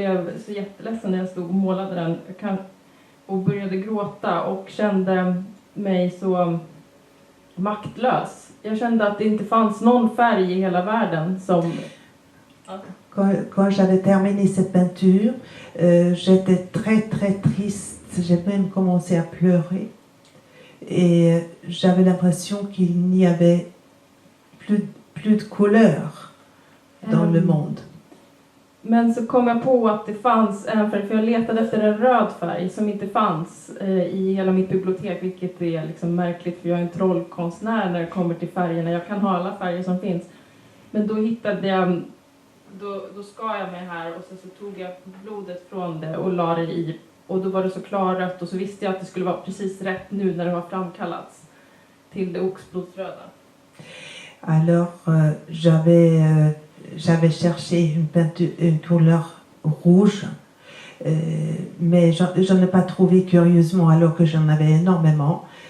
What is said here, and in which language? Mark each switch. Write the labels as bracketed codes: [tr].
[sv] Jag blev så jätteledsen när jag stod och målade den och började gråta och kände mig så maktlös. Jag kände att det inte fanns någon färg i hela världen som... [fr] Quand j'avais terminé cette peinture, j'étais très très triste, j'ai même commencé à pleurer et j'avais l'impression qu'il n'y avait plus de couleur dans le monde. [sv] Men så kom jag på att det fanns en färg, för jag letade efter en röd färg som inte fanns i hela mitt bibliotek, vilket är liksom märkligt för jag är en trollkonstnär när det kommer till färgerna. Jag kan ha alla färger som finns. Men då hittade jag, då skar jag mig här och så tog jag blodet från det och la det i. Och då var det så klarrött och så visste jag att det skulle vara precis rätt nu när det har framkallats till det oxblodsröda. [fr] Alors j'avais cherché une couleur rouge, mais j'en ai pas trouvé curieusement alors que j'en avais énormément.